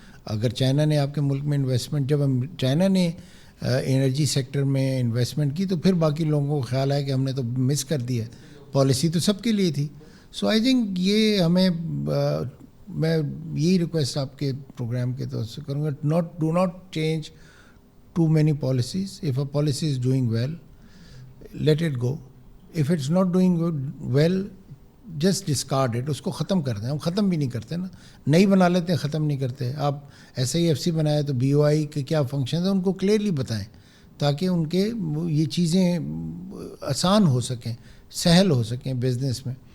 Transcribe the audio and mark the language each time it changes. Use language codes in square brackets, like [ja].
[ur] اگر چائنا نے آپ کے ملک میں انویسٹمنٹ, جب چائنا نے انرجی سیکٹر میں انویسٹمنٹ کی تو پھر باقی لوگوں کو خیال ہے کہ ہم نے تو مس کر دیا, پالیسی تو سب کے لیے تھی. سو آئی تھنک یہ ہمیں, میں یہی ریکویسٹ آپ کے پروگرام کے طور سے کروں گا, [en] Do not change too many policies. If a policy is doing well, let it go. If it's not doing well, just discard it, [ur] اس کو ختم کر دیں. ہم ختم بھی نہیں کرتے نا, نئی بنا لیتے ہیں, ختم نہیں کرتے. آپ SIFC بنائے تو BOI کے کیا فنکشنز ہیں ان کو کلیئرلی بتائیں تاکہ ان کے یہ چیزیں آسان ہو سکیں, سہل ہو سکیں بزنس میں.